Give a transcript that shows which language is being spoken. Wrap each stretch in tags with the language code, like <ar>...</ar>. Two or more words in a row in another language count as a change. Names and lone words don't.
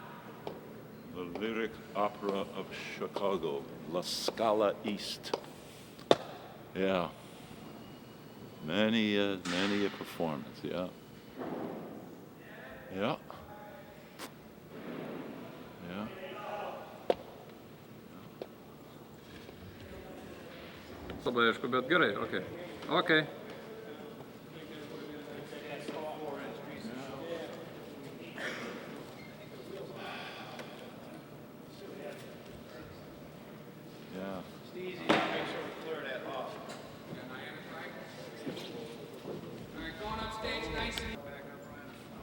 <en>The lyric opera of Chicago, La Scala East. Yeah. Many a performance, yeah. Yeah. Yeah.</en> <lt>Labai aišku, bet gerai, okei. Okei.</lt> <en>Yeah. It's easy to make sure we clear that off. All right, going up stage nice and back up front.</en>